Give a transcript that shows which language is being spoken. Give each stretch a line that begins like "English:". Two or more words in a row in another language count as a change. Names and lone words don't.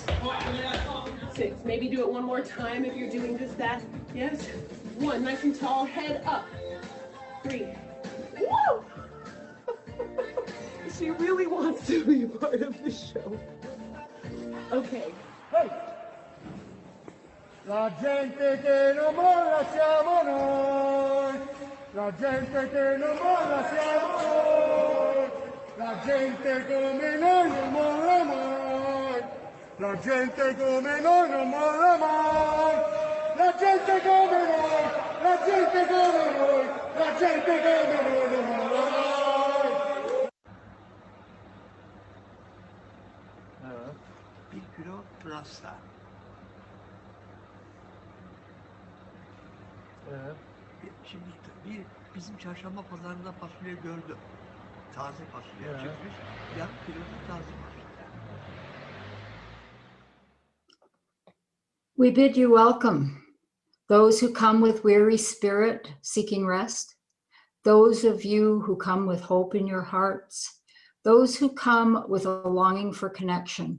English: 6. Maybe do it one more time if you're doing just that. Yes. 1. Nice and tall. Head up. 3. Woo! She really wants to be part of the show. Okay. Hey.
Italian: La gente che non molla siamo noi. La gente che non molla siamo noi. La gente come noi non molla mai. La gente come noi non molla mai. La gente come noi. La gente come noi. La gente come noi non molla mai.
Turkish: Bir kilo pırasa. Şimdi bizim çarşamba pazarında fasulye gördüm. Taze fasulye çıkmış. Yarım kilo da taze fasulye.
English: We bid you welcome, those who come with weary spirit seeking rest, those of you who come with hope in your hearts, those who come with a longing for connection.